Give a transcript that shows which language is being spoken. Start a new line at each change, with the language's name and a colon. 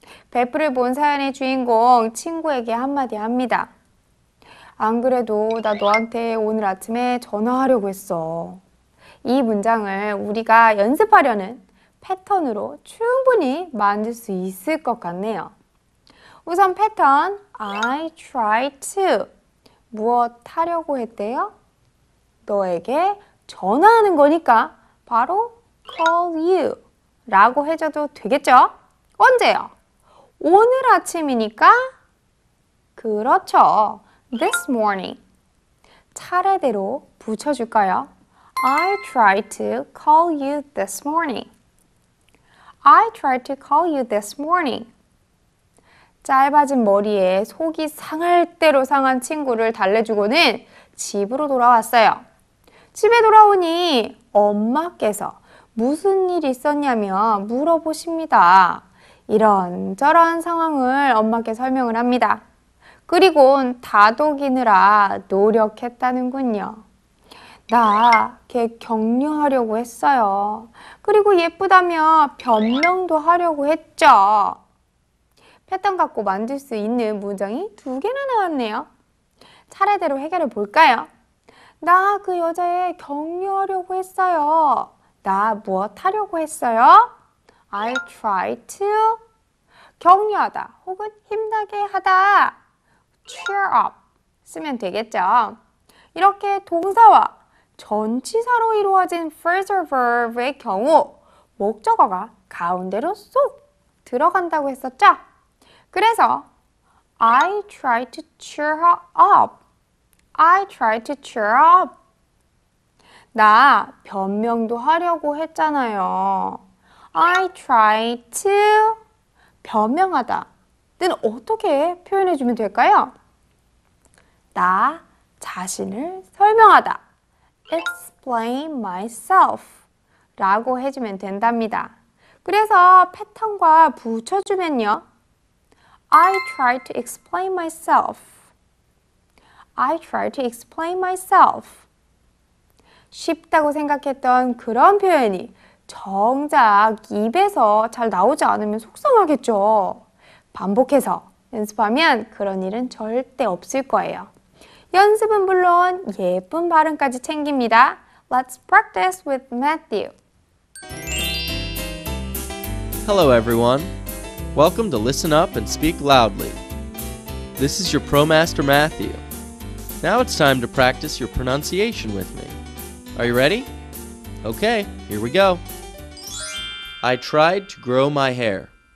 Korean: 베프를 본 사연의 주인공 친구에게 한마디 합니다. 안 그래도 나 너한테 오늘 아침에 전화하려고 했어. 이 문장을 우리가 연습하려는 패턴으로 충분히 만들 수 있을 것 같네요. 우선 패턴 I try to. 무엇 하려고 했대요? 너에게 전화하는 거니까 바로 call you 라고 해줘도 되겠죠? 언제요? 오늘 아침이니까 그렇죠.
English: This morning.
Korean: 차례대로 붙여줄까요?
English: I tried to call you this morning. I tried to call you this morning.
Korean: 짧아진 머리에 속이 상할 대로 상한 친구를 달래주고는 집으로 돌아왔어요. 집에 돌아오니 엄마께서 무슨 일 있었냐며 물어보십니다. 이런저런 상황을 엄마께 설명을 합니다. 그리곤 다독이느라 노력했다는군요. 나 걔 격려하려고 했어요. 그리고 예쁘다며 변명도 하려고 했죠. 패턴 갖고 만들 수 있는 문장이 2개나 나왔네요. 차례대로 해결해 볼까요? 나 그 여자애 격려하려고 했어요. 나 무엇 하려고 했어요?
English: I tried to.
Korean: 격려하다 혹은 힘나게 하다. cheer up 쓰면 되겠죠. 이렇게 동사와 전치사로 이루어진 phrasal verb의 경우 목적어가 가운데로 쏙 들어간다고 했었죠? 그래서
English: I tried to cheer her up. I tried to cheer up.
Korean: 나 변명도 하려고 했잖아요.
English: I tried to
Korean: 변명하다. 는 어떻게 표현해주면 될까요? 나 자신을 설명하다.
English: Explain myself
Korean: 라고 해주면 된답니다. 그래서 패턴과 붙여주면요.
English: I try to explain myself. I try to explain myself.
Korean: 쉽다고 생각했던 그런 표현이 정작 입에서 잘 나오지 않으면 속상하겠죠. 반복해서 연습하면 그런 일은 절대 없을 거예요. 연습은 물론 예쁜 발음까지 챙깁니다.
English: Let's practice with Matthew. Hello everyone. Welcome to Listen Up and Speak Loudly. This is your ProMaster Matthew. Now it's time to practice your pronunciation with me. Are you ready? Okay, here we go. I tried to grow my hair.